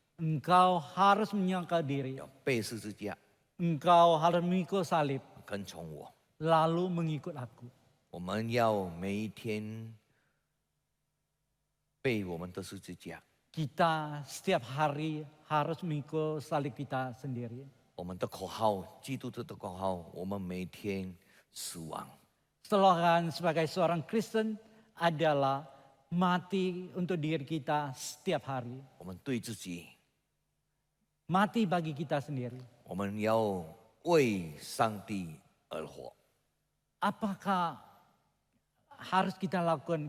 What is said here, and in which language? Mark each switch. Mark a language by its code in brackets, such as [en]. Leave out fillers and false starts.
[id] Engkau harus menyangkal diri. [zh] 要背十字架， [id] Engkau harus memikul salib. [zh] 跟从我。 [id] Lalu mengikut aku. [zh] 我们要每一天背我们的十字架， [id] Kita setiap hari harus memikul salib kita sendiri. [zh] 我们的口号，基督徒的口号，我们每天死亡。 [id] Slogan sebagai seorang Kristen adalah mati untuk diri kita setiap hari. [zh] 我们对自己， [id] Mati bagi kita sendiri. [zh] 我们要为上帝而活。 [id] Apakah harus kita lakukan?